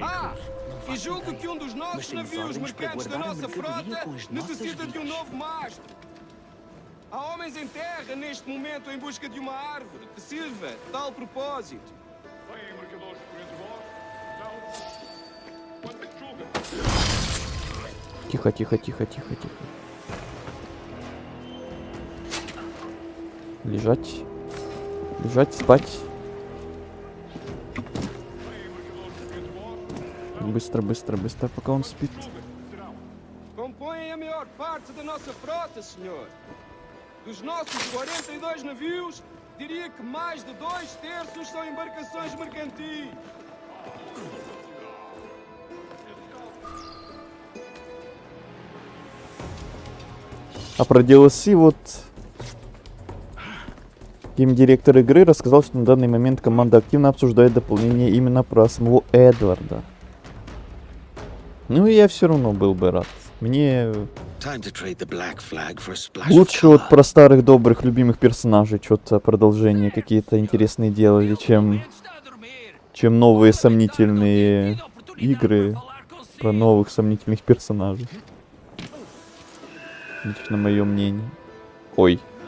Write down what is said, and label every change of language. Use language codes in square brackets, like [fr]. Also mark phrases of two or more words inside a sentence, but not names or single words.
[pt] Ah, e julgo que um dos nossos navios mercantes da nossa frota necessita de um novo mastro. Há homens em terra neste momento em busca de uma árvore que sirva a tal propósito. Vêm mercadores por entre vós? Não? Quanto é que julga? [ru] Тихо, тихо, тихо, тихо, тихо. Лежать. Лежать, спать. Быстро, быстро, быстро, пока он спит. [pt] Compõem a maior parte da nossa frota, senhor. Dos nossos 42 navios, diria que mais de 2/3 são embarcações mercantis. [ru] А про DLC вот геймдиректор игры рассказал, что на данный момент команда активно обсуждает дополнение именно про самого Эдварда. Ну и я все равно был бы рад. Мне [en] Time to trade the black flag for a splash [ru] лучше [en] of [ru] вот [en] color. [ru] про старых добрых любимых персонажей что-то продолжение какие-то интересные делали, чем новые сомнительные игры про новых сомнительных персонажей. Лично мое мнение. Ой.